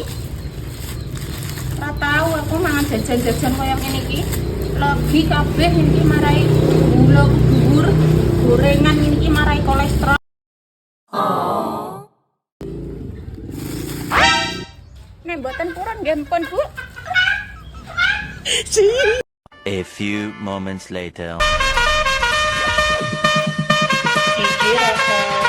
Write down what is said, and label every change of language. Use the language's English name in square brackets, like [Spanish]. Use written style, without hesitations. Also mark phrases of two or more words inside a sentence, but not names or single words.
[Javanese] Ora tau aku mangan jajan-jajan koyo ngene iki. Lagi kabeh iki marai gula dhuwur, gorengan iki marai kolesterol. Nek mboten purun nggih ampun, Bu. [English] A few moments later. [Javanese] Jujur rasa